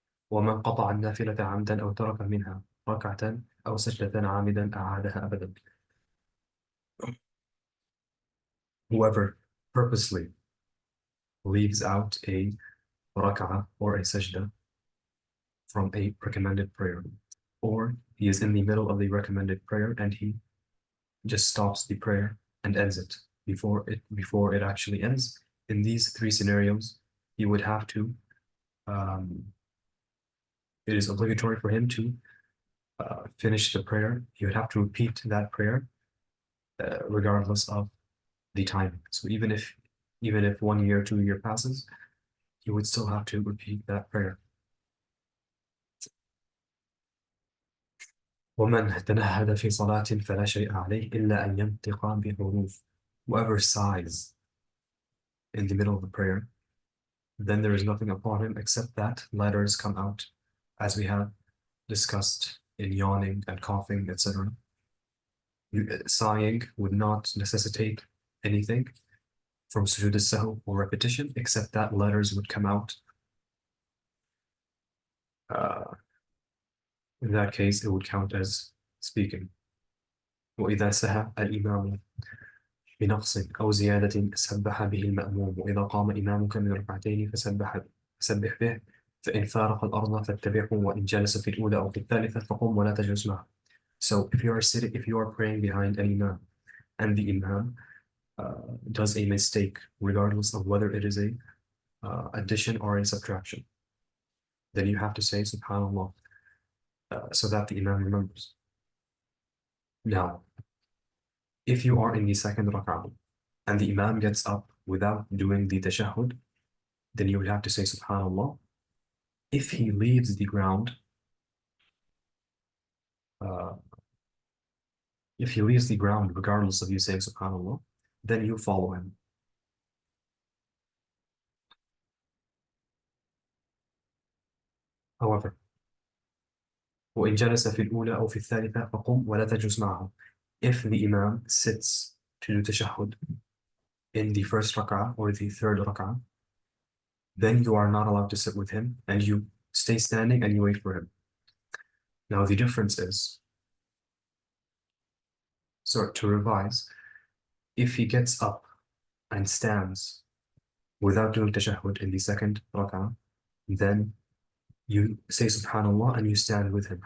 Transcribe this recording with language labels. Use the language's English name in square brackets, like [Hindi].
[Arabic] ومن قطع النافلة عمدا أو ترك منها ركعة أو سجدة عامدا أعادها أبدا. [English] Whoever purposely leaves out a rak'ah or a sajda from a recommended prayer, or he is in the middle of the recommended prayer and he just stops the prayer and ends it before it actually ends. In these 3 scenarios, he would have to it is obligatory for him to finish the prayer. He would have to repeat that prayer regardless of the timing. So even if 1 year, 2 year passes, he would still have to repeat that prayer. [Arabic] ومن تنهد في صلاة فلا شيء عليه إلا أن ينطق بحروف. [English] Whoever sighs in the middle of the prayer, then there is nothing upon him except that letters come out, as we have discussed in yawning and coughing, etc. Sighing would not necessitate anything from sujood al-sahw or repetition, except that letters would come out. In that case, it would count as speaking. [Arabic] وإذا سهى الإمام بنقص أو زيادة سبح به المأموم، وإذا قام إمامك من ركعتين فسبح به، فإن فارق الأرض فاتبعه، وإن جلس في الأولى أو في الثالثة فقم ولا تجلس معه. [English] So if you are praying behind an imam and the imam does a mistake, regardless of whether it is a addition or a subtraction, then you have to say Subhanallah so that the imam remembers. Now, if you are in the second rak'ah and the imam gets up without doing the tashahhud, then you would have to say Subhanallah. If he leaves the ground, uh, if he leaves the ground regardless of you saying Subhanallah, then you follow him. However, [Arabic] وإن جلس في الأولى أو في الثالثة فقم ولا تجلس معه. [English] If the imam sits to do tashahhud in the first rak'ah or the third rak'ah, then you are not allowed to sit with him and you stay standing and you wait for him. Now the difference is, so to revise, if he gets up and stands without doing tashahhud in the second rak'ah, then you say Subhanallah and you stand with him.